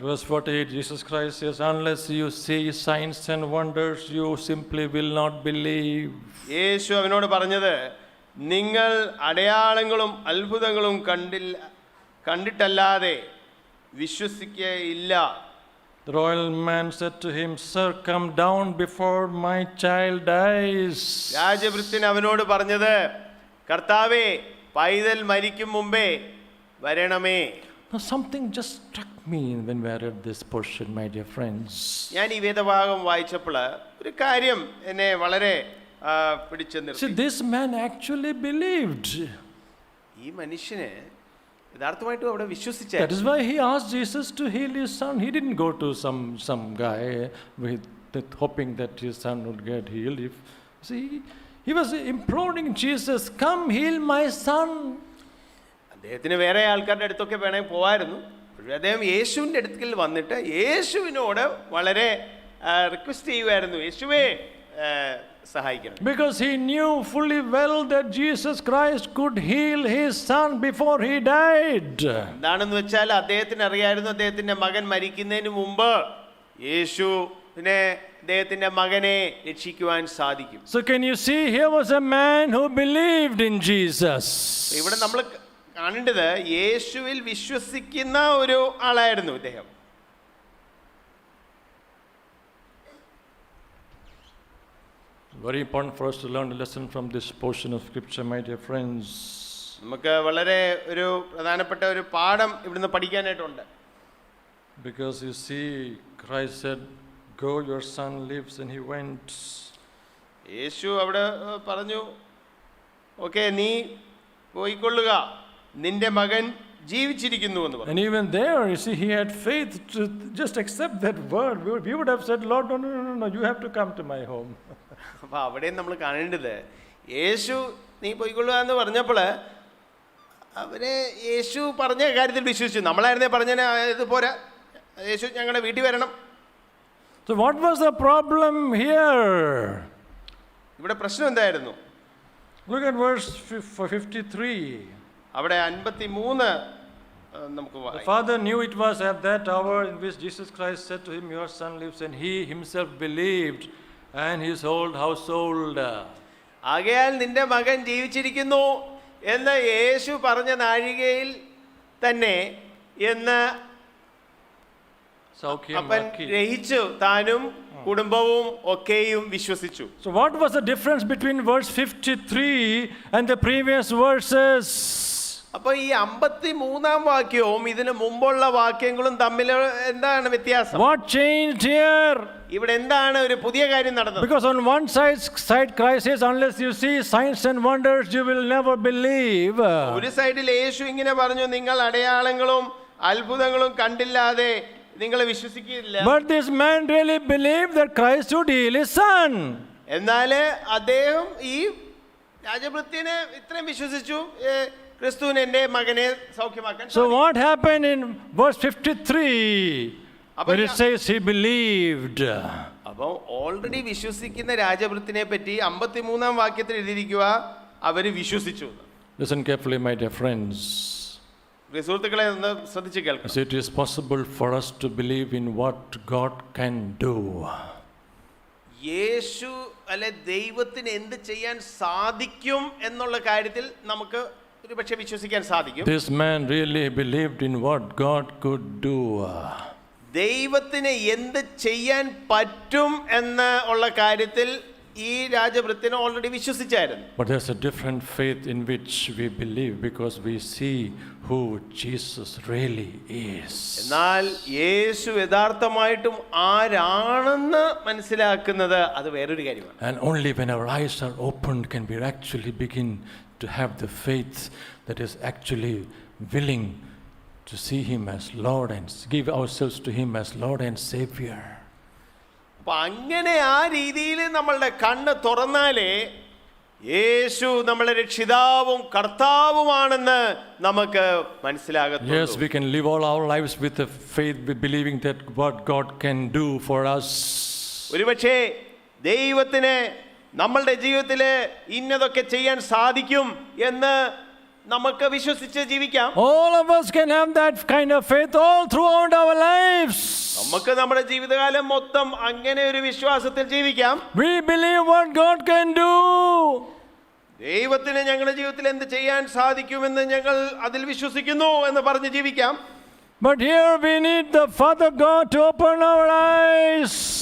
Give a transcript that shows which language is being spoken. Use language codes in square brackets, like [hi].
[en] Verse 48, Jesus Christ says, unless you see signs and wonders, you simply will not believe. [ml] യേശു അവനോട് പറഞ്ഞത്, നിങ്ങൾ അടയാളങ്ങളും അത്ഭുതങ്ങളും കണ്ടിട്ടല്ലാതെ വിശ്വസിക്കുകയില്ല. [en] The royal man said to him, Sir, come down before my child dies. [ml] രാജഭൃത്യൻ അവനോട് പറഞ്ഞത്, കർത്താവേ, പൈതൽ മരിക്കും മുമ്പേ വരണമേ. [en] Now something just struck me when we read this portion, my dear friends. [ml] ഞാൻ ഈ വേദഭാഗം വായിച്ചപ്പോൾ ഒരു കാര്യം എന്നെ വളരെ പിടിച്ചു നിർത്തി. [en] See, this man actually believed. [ml] ഈ മനുഷ്യന് യഥാർത്ഥമായിട്ടും അവിടെ [en] That [ml] വിശ്വസിച്ചായിരുന്നു. [en] is why he asked Jesus to heal his son. He didn't go to some guy with hoping that his son would get healed. See, he was imploring Jesus, come heal my son. [ml] അദ്ദേഹത്തിന് വേറെ ആൾക്കാരുടെ അടുത്തൊക്കെ വേണമെങ്കിൽ പോകായിരുന്നു. പക്ഷേ അദ്ദേഹം യേശുവിൻ്റെ അടുക്കൽ വന്നിട്ട് യേശുവിനോട് വളരെ റിക്വസ്റ്റ് ചെയ്യുമായിരുന്നു, യേശുവേ സഹായിക്കണം. [en] Because he knew fully well that Jesus Christ could heal his son before he died. [ml] എന്താണെന്ന് വെച്ചാൽ അദ്ദേഹത്തിന് അറിയായിരുന്നു, അദ്ദേഹത്തിൻ്റെ മകൻ മരിക്കുന്നതിന് മുമ്പ് യേശുവിനെ അദ്ദേഹത്തിൻ്റെ മകനെ രക്ഷിക്കുവാൻ സാധിക്കും. [en] So can you see, here was a man who believed in Jesus. [ml] ഇവിടെ നമ്മൾ കാണേണ്ടത് യേശുവിൽ വിശ്വസിക്കുന്ന ഒരു ആളായിരുന്നു ഇദ്ദേഹം. [en] Very important for us to learn a lesson from this portion of scripture, my dear friends. [ml] നമുക്ക് വളരെ ഒരു പ്രധാനപ്പെട്ട ഒരു പാഠം ഇവിടുന്ന് പഠിക്കാനായിട്ടുണ്ട്. [en] Because you see, Christ said, go, your son lives, and he went. [ml] യേശു അവിടെ പറഞ്ഞു, ഓക്കെ, നീ പോയിക്കൊള്ളുക, നിന്റെ മകൻ ജീവിച്ചിരിക്കുന്നു എന്ന് പറഞ്ഞു. [en] And even there, you see, he had faith to just accept that word. We would have said, Lord, no, you have to come to my home. [ml] അപ്പോൾ അവിടെയും നമ്മൾ കാണേണ്ടത്, യേശു നീ പോയിക്കൊള്ളുക എന്ന് പറഞ്ഞപ്പോൾ അവരെ യേശു പറഞ്ഞ കാര്യത്തിൽ വിശ്വസിച്ചു. നമ്മളായിരുന്നേ പറഞ്ഞ ഇത് പോരാ, യേശു ഞങ്ങളുടെ വീട്ടിൽ വരണം. [en] So what was the problem here? [ml] ഇവിടെ പ്രശ്നം എന്തായിരുന്നു? [en] Look at verse 53. [ml] അവിടെ 53 നമുക്ക് [en] The father knew it was at that hour in which Jesus Christ said to him, your son lives, and he himself believed, and his whole household. [ml] ആകയാൽ നിന്റെ മകൻ ജീവിച്ചിരിക്കുന്നു എന്ന് യേശു പറഞ്ഞ നാഴികയിൽ തന്നെ എന്ന് അവൻ ഗ്രഹിച്ചു, താനും കുടുംബവും ഒക്കെയും വിശ്വസിച്ചു. [en] So what was the difference between verse 53 and the previous verses? [ml] അപ്പോൾ ഈ 53-ാം വാക്യവും ഇതിനു മുമ്പുള്ള വാക്യങ്ങളും തമ്മിൽ എന്താണ് വ്യത്യാസം? [en] What changed here? [ml] ഇവിടെ എന്താണ് ഒരു പുതിയ കാര്യം നടന്നത്? [en] Because on one side Christ says, unless you see signs and wonders, you will never believe. [ml] ഒരു സൈഡിൽ യേശു ഇങ്ങനെ പറഞ്ഞു, നിങ്ങൾ അടയാളങ്ങളും അത്ഭുതങ്ങളും കണ്ടില്ലാതെ നിങ്ങൾ വിശ്വസിക്കില്ല. [en] But this man really believed that Christ would heal his son. [ml] എന്നാൽ അദ്ദേഹം ഈ രാജഭൃത്യനെ ഇത്രയും വിശ്വസിച്ചു, ക്രിസ്തുവിനെ എൻ്റെ മകനെ സൗഖ്യമാക്കാൻ. [en] So what happened in verse 53 when it says he believed? [ml] അപ്പോൾ ഓൾറെഡി വിശ്വസിക്കുന്ന രാജഭൃത്തിനെ പറ്റി 53-ാം വാക്യത്തിൽ എഴുതിയിരിക്കുക, അവര് വിശ്വസിച്ചു. [en] Listen carefully, my dear friends. [ml] സുഹൃത്തുക്കളെ ഒന്ന് ശ്രദ്ധിച്ച് കേൾക്കണം. [en] It is possible for us to believe in what God can do. [ml] യേശു അല്ലെ ദൈവത്തിന് എന്ത് ചെയ്യാൻ സാധിക്കും എന്നുള്ള കാര്യത്തിൽ നമുക്ക് ഒരു പക്ഷേ വിശ്വസിക്കാൻ സാധിക്കും. [en] This man really believed in what God could do. [ml] ദൈവത്തിന് എന്ത് ചെയ്യാൻ പറ്റും എന്ന് ഉള്ള കാര്യത്തിൽ ഈ രാജഭൃത്യന് already വിശ്വസിച്ചായിരുന്നു. [en] But there's a different faith in which we believe because we see who Jesus really is. [ml] എന്നാൽ യേശു യഥാർത്ഥമായിട്ടും ആരാണെന്ന് മനസ്സിലാക്കുന്നത് അത് വേറൊരു കാര്യമാണ്. [en] And only when our eyes are opened can we actually begin to have the faith that is actually willing to see Him as Lord and give ourselves to Him as Lord and Savior. [ml] അപ്പൊ അങ്ങനെ ആ രീതിയിൽ നമ്മളുടെ കണ്ണ് തുറന്നാലേ യേശു നമ്മുടെ രക്ഷിതാവും കർത്താവുമാണെന്ന് നമുക്ക് മനസ്സിലാകത്തുള്ളൂ. [en] Yes, we can live all our lives with the faith, believing that what God can do for us. [ml] ഒരുപക്ഷേ ദൈവത്തിന് നമ്മളുടെ ജീവിതത്തിൽ ഇന്നതൊക്കെ ചെയ്യാൻ സാധിക്കും എന്ന് നമുക്ക് വിശ്വസിച്ച് ജീവിക്കാം. [en] All of us can have that kind of faith all throughout our lives. [ml] നമുക്ക് നമ്മുടെ ജീവിതകാലം മൊത്തം അങ്ങനെ ഒരു വിശ്വാസത്തിൽ ജീവിക്കാം. [en] We believe what God can do. [ml] ദൈവത്തിന് ഞങ്ങളുടെ ജീവിതത്തിൽ എന്ത് ചെയ്യാൻ സാധിക്കുമെന്ന് ഞങ്ങൾ അതിൽ വിശ്വസിക്കുന്നു എന്ന് പറഞ്ഞ് ജീവിക്കാം. [en] But here we need the Father God to open our eyes.